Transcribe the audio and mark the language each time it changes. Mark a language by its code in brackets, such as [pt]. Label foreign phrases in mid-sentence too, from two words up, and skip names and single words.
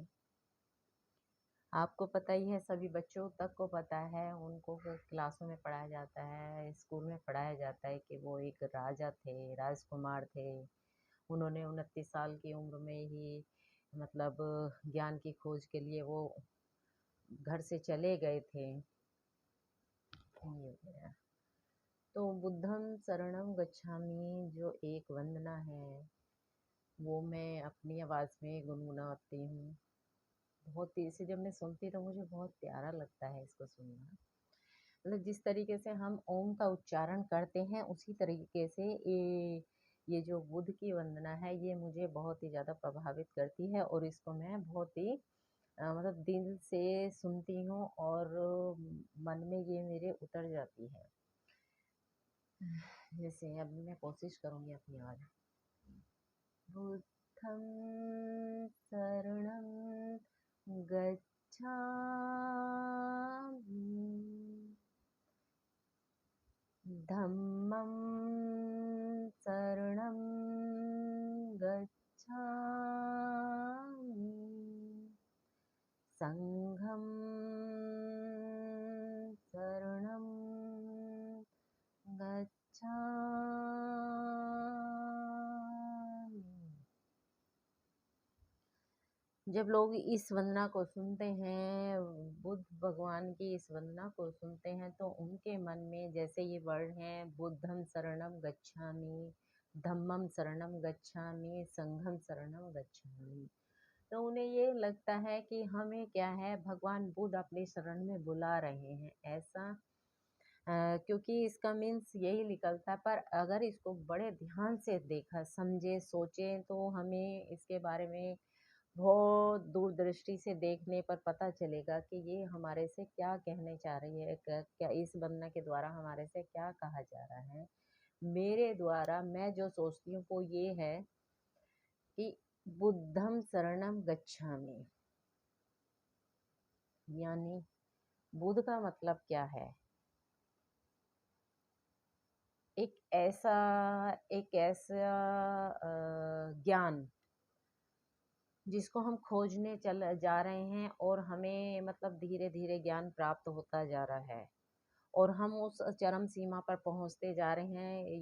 [hi] आपको पता ही है, सभी बच्चों तक को पता है, उनको क्लासों में पढ़ाया जाता है, स्कूल में पढ़ाया जाता है कि वो एक राजा थे, राजकुमार थे। उन्होंने 29 साल की उम्र में ही मतलब ज्ञान की खोज के लिए वो घर से चले गए थे। ये हो गया। तो [pi] बुद्धं शरणं गच्छामि [hi] जो एक वंदना है, वो मैं अपनी आवाज़ में गुनगुनाती हूँ। बहुत तेज़ से जब मैं सुनती तो मुझे बहुत प्यारा लगता है इसको सुनना। मतलब जिस तरीके से हम ओम का उच्चारण करते हैं, उसी तरीके से ये जो बुद्ध की वंदना है, ये मुझे बहुत ही ज़्यादा प्रभावित करती है और इसको मैं बहुत ही मतलब दिल से सुनती हूँ और मन में ये मेरे उतर जाती है। जैसे अब मैं कोशिश करूँगी अपनी आवाज़। [pi] बुद्धं शरणं गच्छामि, धम्मं शरणं गच्छामि, संघं शरणं गच्छामि। [hi] जब लोग इस वंदना को सुनते हैं, बुद्ध भगवान की इस वंदना को सुनते हैं, तो उनके मन में जैसे ये वर्ड हैं, [pi] बुद्धं शरणं गच्छामि, धम्मं शरणं गच्छामि, संघं शरणं गच्छामि, [hi] तो उन्हें ये लगता है कि हमें क्या है, भगवान बुद्ध अपनी शरण में बुला रहे हैं, ऐसा क्योंकि इसका मीन्स यही निकलता है। पर अगर इसको बड़े ध्यान से देखा, समझे, सोचे, तो हमें इसके बारे में बहुत दूरदृष्टि से देखने पर पता चलेगा कि ये हमारे से क्या कहने चाह रही है, क्या इस वंदना के द्वारा हमारे से क्या कहा जा रहा है। मेरे द्वारा मैं जो सोचती हूँ वो ये है कि [pi] बुद्धं शरणं गच्छामि, [hi] यानी बुद्ध का मतलब क्या है? एक ऐसा ज्ञान जिसको हम खोजने चल जा रहे हैं और हमें मतलब धीरे धीरे ज्ञान प्राप्त होता जा रहा है और हम उस चरम सीमा पर पहुंचते जा रहे हैं।